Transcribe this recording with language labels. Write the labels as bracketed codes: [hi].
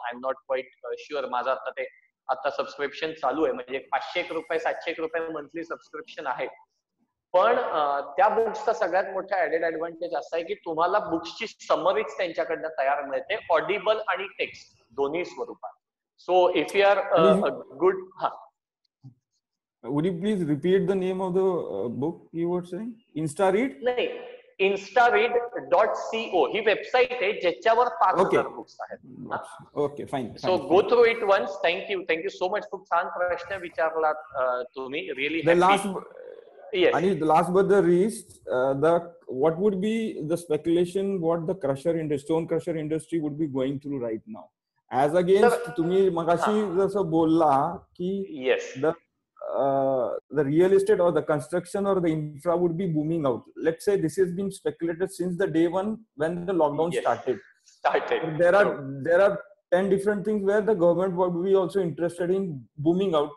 [en] I am not quite sure. [mr] माझं आता subscription चालू आहे, म्हणजे ₹500 ₹700 मंथली सबस्क्रिप्शन आहे. पण त्या बुक्सचा सगळ्यात मोठा ऍडेड ऍडव्हान्टेज असा आहे की तुम्हाला बुक्सची समरीच त्यांच्याकडनं तयार मिळते, ऑडिबल आणि टेक्स्ट दोन्ही स्वरूपात. [en] So if you are good. Would you please repeat the name of the book you were saying? Instaread? [mr] नाही, instaread.co ही वेबसाईट आहे ज्याच्यावर 5000 बुक्स आहेत. [en] Okay, fine. So go through it once. Thank you so much. [mr] खूप छान प्रश्न विचारलात तुम्ही. [en] Really Yes. And the last but the least, what would be the speculation what the stone crusher industry would be going through right now? As against, [mr] तुम्ही मगाशी जसं बोलला की [en] yes, the real estate or the construction or the infra would be booming out. Let's say this has been speculated since the day one when the lockdown started. There are 10 different things where the government would be also interested in booming out.